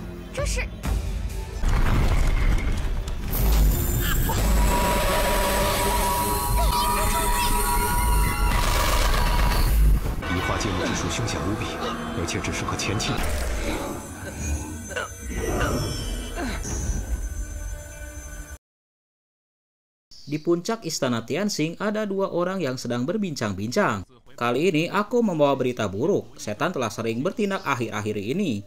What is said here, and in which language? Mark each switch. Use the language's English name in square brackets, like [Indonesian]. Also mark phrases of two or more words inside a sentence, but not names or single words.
[Chinese] 这是移花接木之术凶险无比，而且只适合前期。 [Indonesian] Di puncak istana Tianxing ada dua orang yang sedang berbincang-bincang. Kali ini aku membawa berita buruk. Setan telah sering bertindak akhir-akhir ini.